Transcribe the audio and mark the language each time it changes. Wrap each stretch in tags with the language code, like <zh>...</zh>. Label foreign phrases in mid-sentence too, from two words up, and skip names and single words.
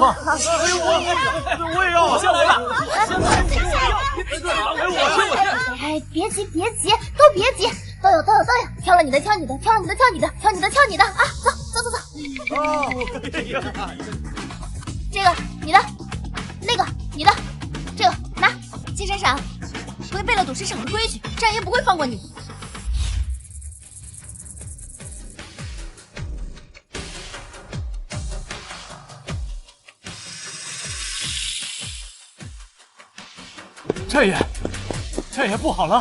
<zh>我也要，我先來了。哎，別急，都別急，都有，挑了你的，挑你的啊！走。這個你的，那個你的，這個拿。金閃閃，違背了賭石場的規矩，戰爺不會放過你。战爷不好了！</zh>